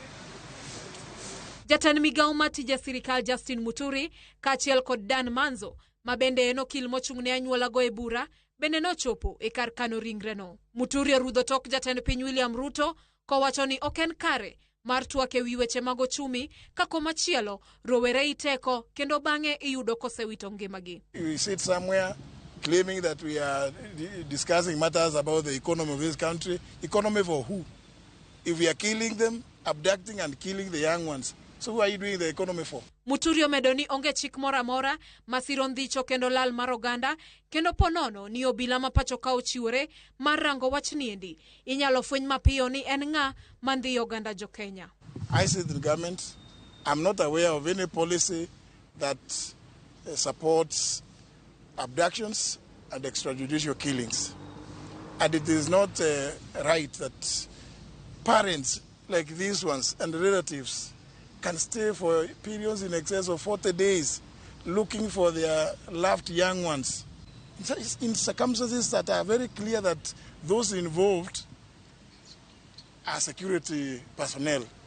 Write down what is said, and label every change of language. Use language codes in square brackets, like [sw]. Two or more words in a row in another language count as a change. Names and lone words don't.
[luo] Jatend migawo mar tije sirikal Justin Muturi kaachiel kod Dan Manzo ma bende en okil mochung'ne anyuolago e bura bende nochopo e kar kano ringreno. Muturi orudho tok jatend piny William Ruto kowacho ni ok en kare mar twak e wi weche mag ochumi ka komachielo rowere iteko kendo bang'e iyudo kosewito ngimagi. [en] We sit somewhere claiming that we are discussing matters about the economy of this country. Economy for who? If we are killing them, abducting and killing the young ones, so who are you doing the economy for? [luo] Muturi omedo ni onge chik mora mora masiro ndhicho kendo lal mar oganda kendo ponono ni obila ma pacho ka ochiwore mar rango wach niendi inyalo fweny mapiyo ni en ng'a mandhiyo oganda jo Kenya. [en] I say the government, I'm not aware of any policy that supports abductions and extrajudicial killings. And it is not right that parents like these ones and relatives can stay for periods in excess of 40 days looking for their loved young ones in circumstances that are very clear that those involved are security personnel.